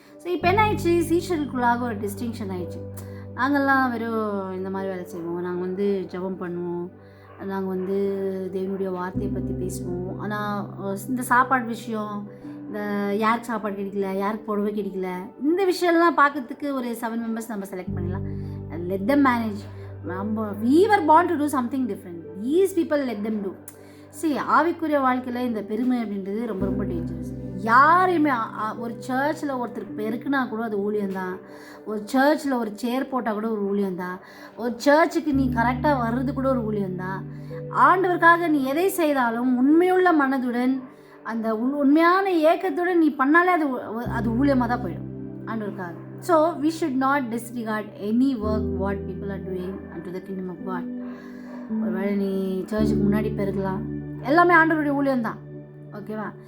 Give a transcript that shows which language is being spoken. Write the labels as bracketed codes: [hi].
[ta] So இப்போ என்ன ஆயிடுச்சு, சீஷர்களுக்குள்ளாக ஒரு டிஸ்டிங்ஷன் ஆயிடுச்சு. நாங்கள்லாம் வெறும் இந்த மாதிரி வேலை செய்வோம், நாங்கள் வந்து ஜெபம் பண்ணுவோம், நாங்கள் வந்து தேவனுடைய வார்த்தையை பற்றி பேசுவோம். ஆனால் இந்த சாப்பாடு விஷயம், இந்த யாருக்கு சாப்பாடு கிடைக்கல, யாருக்கு புடவை கிடைக்கல, இந்த விஷயம்லாம் பார்க்கறதுக்கு ஒரு 7 மெம்பர்ஸ் நம்ம செலக்ட் பண்ணிடலாம். [en] Let them manage. நம்ம we were born to do something different. These people let them do. [ta] சரி, ஆவிக்குரிய வாழ்க்கையில் இந்த பெருமை அப்படின்றது ரொம்ப ரொம்ப டேஞ்சரஸ். யாரையுமே ஒரு சர்ச்சில் ஒருத்தர் பெருக்குனா கூட அது ஊழியம்தான். ஒரு சர்ச்சில் ஒரு சேர் போட்டால் கூட ஒரு ஊழியம்தான். ஒரு சர்ச்சுக்கு நீ கரெக்டாக வர்றது கூட ஒரு ஊழியம்தான். ஆண்டவருக்காக நீ எதை செய்தாலும் உண்மையுள்ள மனதுடன் அந்த உண்மையான ஏக்கத்துடன் நீ பண்ணாலே அது ஊழியமாக தான் போயிடும் ஆண்டவருக்காக. [en] So we should not disregard any work what people are doing unto the kingdom of God. [ta] ஒருவேளை நீ சர்ச்சுக்கு முன்னாடி பெருக்கலாம், எல்லாமே ஆண்டவருடைய ஊழியம்தான். ஓகேவா?